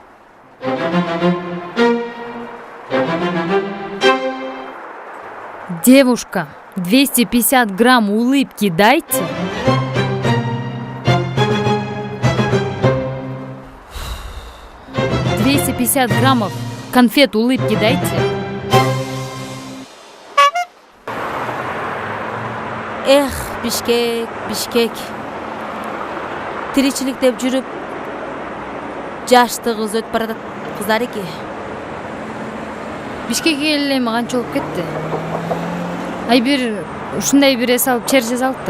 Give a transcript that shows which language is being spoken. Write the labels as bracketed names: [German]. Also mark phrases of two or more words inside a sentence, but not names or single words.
[Russian] Девушка, 250 грамм улыбки дайте. «250 граммов конфет улыбки дайте». Эх, [Kyrgyz] Бишкек. Тиричилик деп жүрүп, жаштыгыбыз өтүп баратат кыздар эки. Бишкекке эле канча болуп кетти. Ушундай бир эс алып чер жазалык да.